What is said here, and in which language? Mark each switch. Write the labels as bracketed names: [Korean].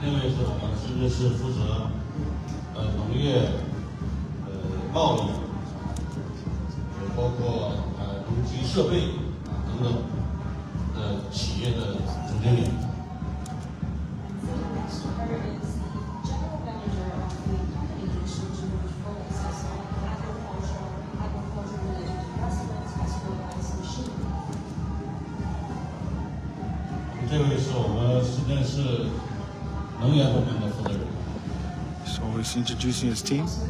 [Chinese] 另外是我们深圳市负责农业、贸易，包括农机设备等等的企业的总经理。 [English] Sitting next to her is the General Manager of the company Shenzhen, which focuses on agriculture-related investments as well as machinery. [Chinese] 这位是我们深圳市能源部门的负责人。 [English] So he's introducing his team.